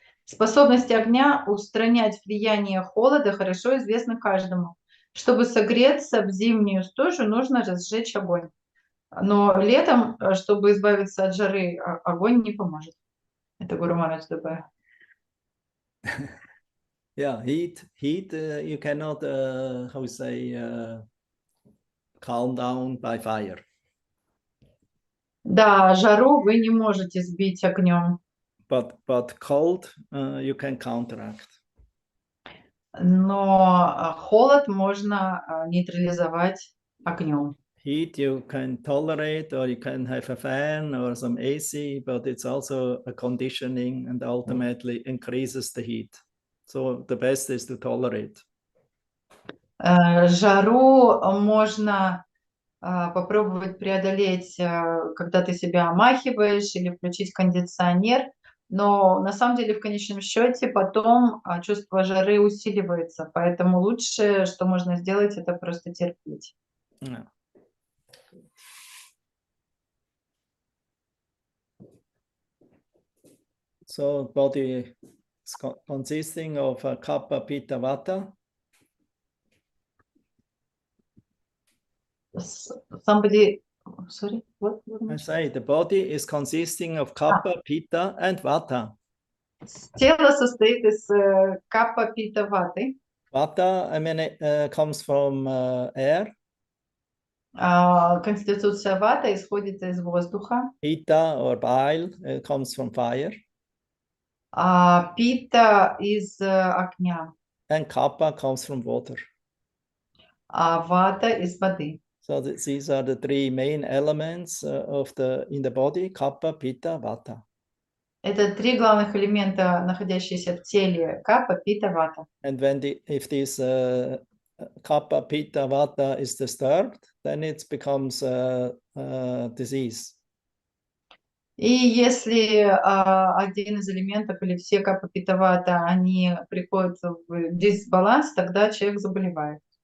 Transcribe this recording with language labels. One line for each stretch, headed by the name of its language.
Russian: Способность огня устранять влияние холода хорошо известна каждому. Чтобы согреться в зимнюю стужу, нужно разжечь огонь. Но летом, чтобы избавиться от жары, огонь не поможет. Это Гуру Махарадж добавил.
English: Yeah, heat. You cannot, how say, calm down by fire.
Russian: Да, жару вы не можете сбить огнем.
English: But cold, you can counteract.
Russian: Но холод можно нейтрализовать огнем.
English: Heat you can tolerate, or you can have a fan or some AC, but it's also a conditioning and ultimately increases the heat. So the best is to tolerate.
Russian: Жару можно попробовать преодолеть, когда ты себя омахиваешь или включить кондиционер, но на самом деле в конечном счете потом чувство жары усиливается, поэтому лучшее, что можно сделать, это просто терпеть.
English: Yeah. So body is consisting of Kapha, Pitta, Vata. Somebody, sorry, what? I say the body is consisting of Kapha, Pitta, and Vata.
Russian: Тело состоит из капа, пита, ваты.
English: Vata, I mean, it comes from air.
Russian: Конституция вата исходит из воздуха.
English: Pitta or bile, it comes from fire.
Russian: Пита из огня.
English: And Kapha comes from water.
Russian: Вата из воды.
English: So these are the three main elements in the body: Kapha, Pitta, Vata.
Russian: Это три главных элемента, находящиеся в теле: капа, пита, вата.
English: And if this Kapha, Pitta, Vata is disturbed, then it becomes a disease.
Russian: И если один из элементов или все капа, пита, вата, они приходят в дисбаланс, тогда человек заболевает.